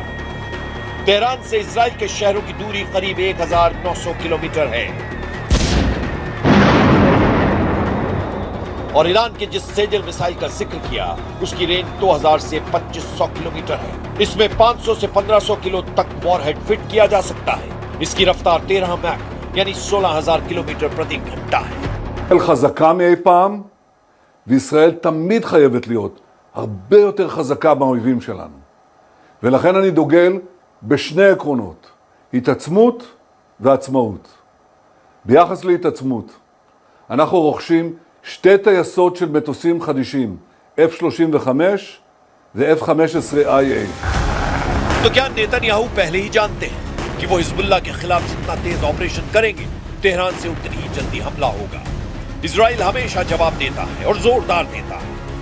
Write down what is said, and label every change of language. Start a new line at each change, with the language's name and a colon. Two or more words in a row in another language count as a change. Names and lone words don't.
Hindi: तेहरान से इजराइल के शहरों की दूरी करीब 1900 किलोमीटर है और ईरान के जिस सेजल मिसाइल का जिक्र किया उसकी रेंज 2000 से 2500 किलोमीटर है। इसमें 500 से 1500 किलो तक वॉरहेड फिट किया जा सकता है। इसकी रफ्तार 13 मैक यानी 16,000 किलोमीटर प्रति घंटा है।
Hebrew: ישראל חזקה מאי פעם, וישראל תמיד חייבת להיות הרבה יותר חזקה מהאויבים שלנו. ולכן אני דוגל בשני עקרונות, התעצמות ועצמאות. ביחס להתעצמות, אנחנו רוכשים 2 טייסות של מטוסים חדישים, F-35 ו-F-15IA.
Hindi: तो क्या नेतन्याहू पहले ही जानते हैं कि वो हिजबुल्लाह के खिलाफ जितना तेज ऑपरेशन करेंगे तेहरान से उतनी ही जल्दी हमला होगा? इजराइल हमेशा जवाब देता है और जोरदार देता है।